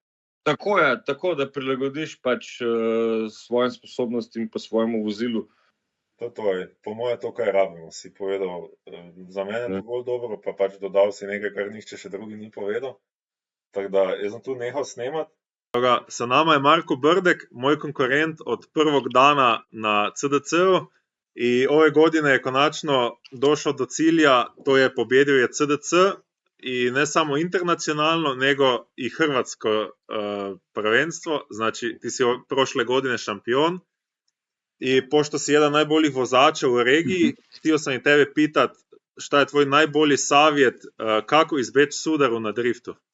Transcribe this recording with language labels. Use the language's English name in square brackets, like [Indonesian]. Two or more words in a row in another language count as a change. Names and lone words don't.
[Slovenian] Tako je, tako da prilagodiš pač svojim sposobnostim pa svojemu vozilu. To je, po moje to, kaj rabimo, si povedal. Za mene je bolj dobro, pa pač dodal si nekaj, kar nihče še drugi ni povedal. Tako da, jaz sem tu nehal snemati. [Croatian] Sa nama je Marko Brdek, moj konkurent od prvog dana na CDC-u i ove godine je konačno došao do cilja, to je pobjedio je CDC i ne samo internacionalno, nego i hrvatsko prvenstvo, znači ti si prošle godine šampion i pošto si jedan najboljih vozača u regiji, htio sam i tebe pitat šta je tvoj najbolji savjet kako izbjeći sudaru na driftu?